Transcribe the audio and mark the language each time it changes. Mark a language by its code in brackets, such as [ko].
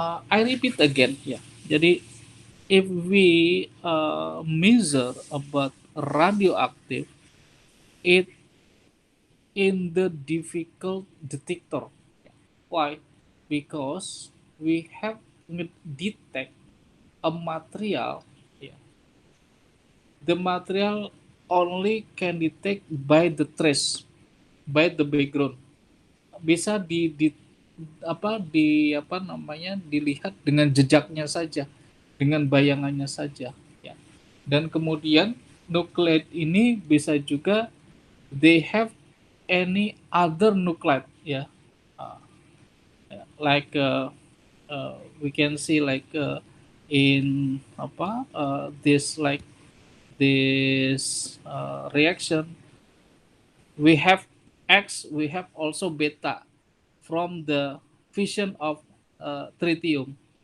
[en] I repeat again ya. Jadi if we measure about radioactive, it in the difficult detector. Why? Because we have detect a material. Yeah. The material only can detect by the trace, by the background. [id] Bisa apa namanya, dilihat dengan jejaknya saja, dengan bayangannya saja. Ya. Dan kemudian nuclide ini bisa juga [en] they have any other nuclide [id] ya. [en] Uh, like we can see like in apa this like this reaction we have X, we have also beta from the fission of tritium.